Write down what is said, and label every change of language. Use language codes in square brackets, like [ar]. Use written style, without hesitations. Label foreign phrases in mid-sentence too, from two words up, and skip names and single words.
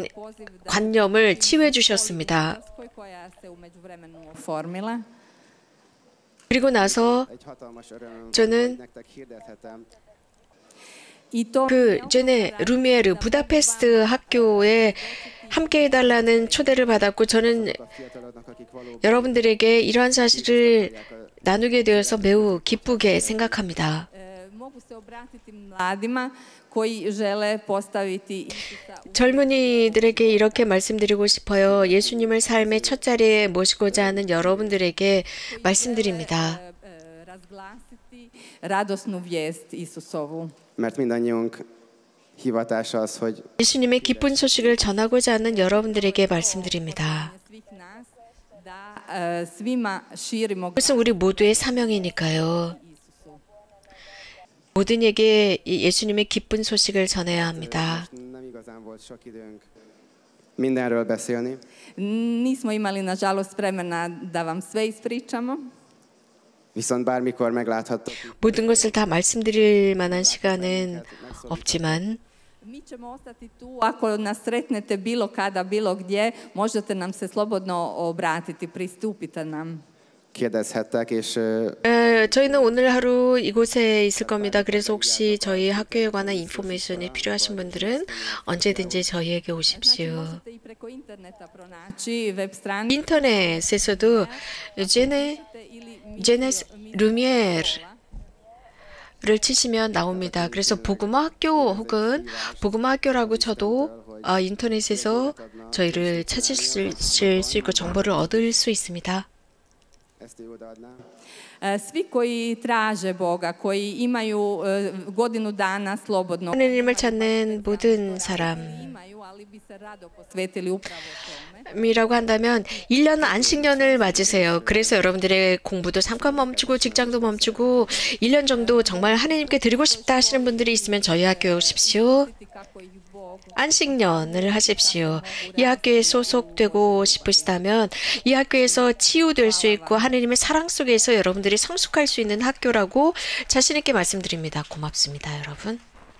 [hr] Poziv da [ko] 관념을 치유해 주셨습니다. [hr] koja se u međuvremenu oformila. [ko] 그리고 나서 [hu] egy hatalmas öröm, [ko] 저는 [hu] hogy nektek hirdethetem, [hr] I to [ko] 그 제네 루미에르 부다페스트 학교에 함께 해달라는 초대를 받았고 저는 [hu] a fiataloknak, akik valóban [ko] 여러분들에게 이러한 사실을 나누게 되어서 매우 기쁘게 생각합니다. [hr] mogu se obratiti mladima koji žele postaviti Isusa u [ko] 젊은이들에게 이렇게 말씀드리고 싶어요. 예수님을 삶의 첫 자리에 모시고자 하는 여러분들에게 말씀드립니다. [hr] razglasiti radosnu vijest Isusovu. [hu] mert mindannyiunk hivatása az, hogy [ko] 예수님의 기쁜 소식을 전하고자 하는 여러분들에게 말씀드립니다. [hr] Svih nas da svima širimo [ko] 그것은 우리 모두의 사명이니까요. [hr] Isusu. [ko] 모든에게 이 예수님의 기쁜 소식을 전해야 합니다. [hu] nem igazán volt sok időnk mindenről beszélni, [hr] Nismo imali, nažalost, vremena da vam sve ispričamo. [hu] viszont bármikor megláthattok, [ko] 모든 것을 다 말씀드릴 만한 시간은 없지만 [hr] Mi ćemo ostati tu, ako nas sretnete bilo kada, bilo gdje, možete nam se slobodno obratiti, pristupite nam. [hu] kérdezhettek, és [ko] 저희는 오늘 하루 이곳에 있을 겁니다. 그래서 혹시 저희 학교에 관한 인포메이션이 필요하신 분들은 언제든지 저희에게 [hr] Znači, [ko] 오십시오. [hr] možete i preko interneta pronaći web stranicu [ko] 인터넷에서도 제네스 루미에르를 치시면 나옵니다. 그래서 복음화 학교 혹은 복음화 학교라고 쳐도 인터넷에서 저희를 찾으실 수 있고 정보를 얻을 수 있습니다. [hu] ezt ő odaadná. [hr] Svi koji traže Boga, koji imaju godinu dana slobodno [ko] 하느님을 찾는 모든 사람 [hr] imaju, ali bi se rado posvetili upravo tome. [ko] 이라고 한다면 1년 안식년을 맞으세요. 그래서 여러분들의 공부도 잠깐 멈추고 직장도 멈추고 1년 정도 정말 하느님께 드리고 싶다 하시는 분들이 있으면 저희 학교에 오십시오. [hr] Kako ih Bog [ko] 안식년을 하십시오. 이 학교에 소속되고 싶으시다면 이 학교에서 치유될 수 있고 하느님의 사랑 속에서 여러분들이 성숙할 수 있는 학교라고 자신 있게 말씀드립니다. 고맙습니다, 여러분.